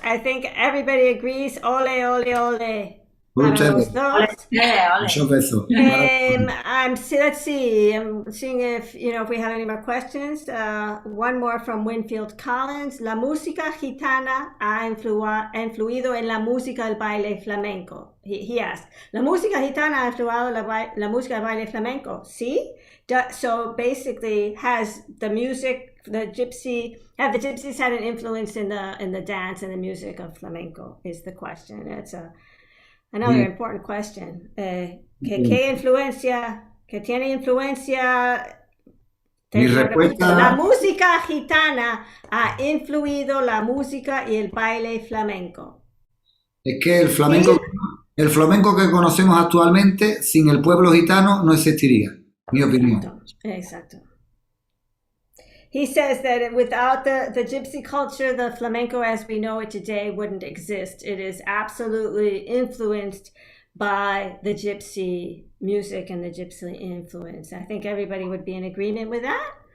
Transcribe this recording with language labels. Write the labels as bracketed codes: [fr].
[en] I think everybody agrees. [es] Ole, ole, ole. Para los dos. Muchos besos. [en] Let's see. I'm seeing if we have any more questions. One more from Winfield Collins. [es] La música gitana ha influido en la música del baile flamenco. [en] He asked. [es] La música gitana ha influido la música del baile flamenco. Sí. [en] So basically, has the music, have the gypsies had an influence in the dance and the music of flamenco? Is the question. It's another important question. [es] ¿Qué influencia? ¿Qué tiene influencia? Mi respuesta. La música gitana ha influido la música y el baile flamenco. Es que el flamenco que conocemos actualmente, sin el pueblo gitano, no existiría. Mi opinión. Exacto. [en] He says that without the gypsy culture, the flamenco as we know it today wouldn't exist. It is absolutely influenced by the gypsy music and the gypsy influence. I think everybody would be in agreement with that.